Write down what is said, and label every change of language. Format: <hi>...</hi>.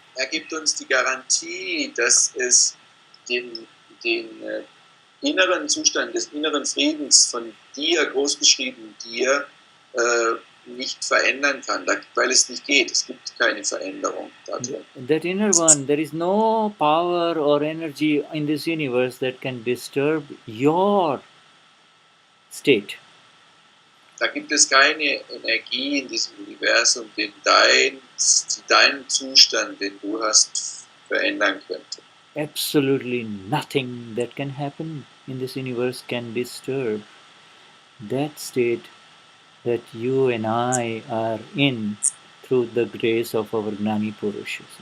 <de>Gibt uns die Garantie, dass es den inneren Zustand des inneren Friedens von dir, großgeschrieben dir, nicht verändern kann, weil es nicht geht. Es gibt keine Veränderung dadurch.</de> <en>That inner one, there is no power or energy in this universe that can disturb your state.</en> <de>Da gibt es keine Energie in diesem Universum, den deinen Zustand, den du hast, verändern könnte.</de> <en>Absolutely nothing that can happen in this universe can disturb that state that you and I are in through the grace of our Gnani Purush.</en>